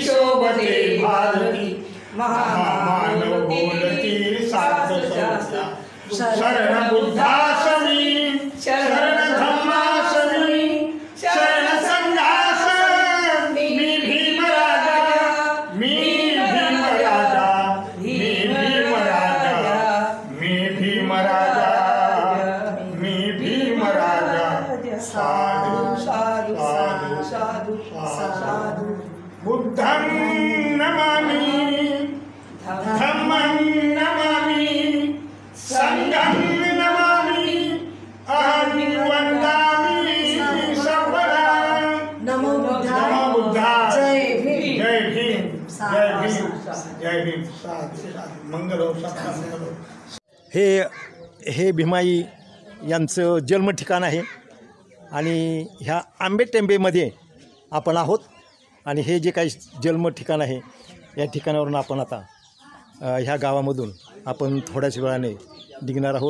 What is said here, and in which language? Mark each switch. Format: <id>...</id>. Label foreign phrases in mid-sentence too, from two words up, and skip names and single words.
<mr>शोभते भारती महामानव बोलती सार्थ संस्था शरण बुद्धासमी शरण धम्मासमी शरण संघास मी भीम राजा मी भीम राजा मी भीम राजा मी भीम राजा मी भीम राजा.</mr> <pi>साधु साधु साधु साधु बुद्धं नमामि धम्मं नमामि संघं नमामि अहं वन्दामि सर्वदा. नमो बुद्धाय.</pi> <mr>जय भीम, जय भीम, जय भीम, जय भीम. मंगल हो, सत्ता मंगल हो. हे भीमाई यांचं जन्म ठिकाण आहे आणि ह्या आंबेटेंबेमध्ये आपण आहोत. आणि हे जे काही जन्म ठिकाण आहे या ठिकाणावरून आपण आता ह्या गावामधून आपण थोड्याच वेळाने निघणार आहोत.</mr>